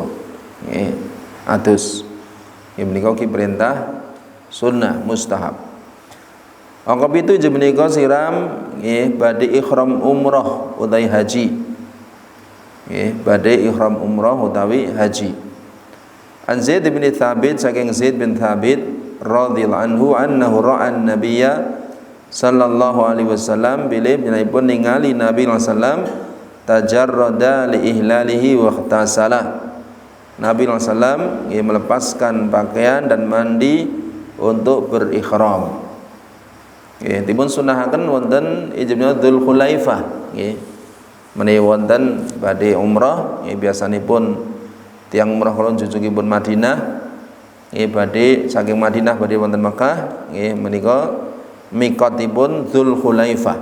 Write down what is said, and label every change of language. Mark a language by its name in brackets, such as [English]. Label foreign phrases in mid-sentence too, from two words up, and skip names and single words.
[Javanese] Nggih adus. Nggih menika ki perintah sunnah mustahab. Angka 7 jam menika siram nggih badhe ihram umrah utawi haji. Nggih badhe ihram umrah utawi haji. [Arabic] An Zaid bin Thabit saking Zaid bin Thabit رضي الله عنه أنه رأى النبي صلى الله عليه وسلم [Javanese] bilih pun ningali Nabi [Arabic] صلى الله عليه وسلم تجرد لإهلاله واغتسل. [Indonesian] Nabi [Arabic] صلى الله عليه وسلم [Indonesian] melepaskan pakaian dan mandi untuk berihram. [Javanese] Nggih dipun sunahaken wonten ijma Dzul Khulaifah nggih. Menawi wonten badhe umrah nggih biasanipun tiyang umrah kula jujukipun Madinah nggih badhe saking Madinah badhe wonten Mekah nggih menika miqatipun Dzul Khulaifah.